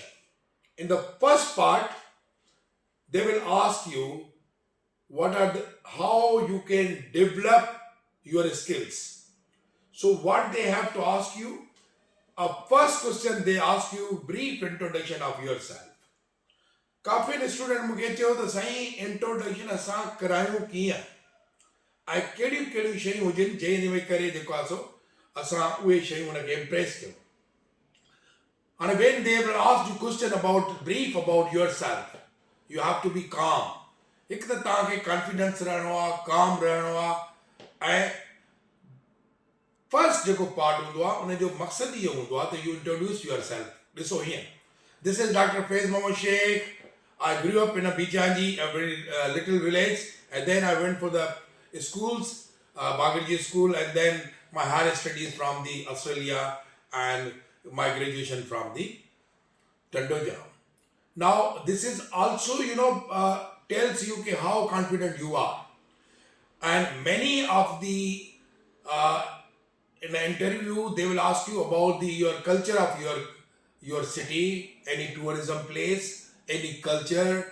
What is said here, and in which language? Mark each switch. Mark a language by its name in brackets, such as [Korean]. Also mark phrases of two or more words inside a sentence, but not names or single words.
[English] In the first part they will ask you how you can develop your skills. So what they have to ask you, first question they ask you brief introduction of yourself. [Sindhi] काफ़ी स्टूडेंट मूंखे चयो त साईं इंट्रोडक्शन असां करायूं कीअं ऐं कहिड़ियूं कहिड़ियूं शयूं हुजनि जंहिं करे जेको आहे सो असां उहे शयूं हुनखे इम्प्रेस कयूं. [English] हाणे when they will ask you question about brief about yourself, you have to be calm. [Sindhi] हिकु त तव्हांखे कॉन्फिडेंस रहणो आहे, काम रहणो आहे ऐं फर्स्ट जेको पार्ट हूंदो आहे उनजो मक़सदु इहो हूंदो आहे त [English] you introduce your self. [Sindhi] ॾिसो हीअं, [English] this is Doctor Faiz Mohammad Shaikh. I grew up in a Bijanji, a very little village, and then I went for the schools, Bagarji school, and then my higher studies from the Australia and my graduation from the Tandoja. Now this is also tells you how confident you are, and many of the in the interview they will ask you about your culture of your city, any tourism place, any culture.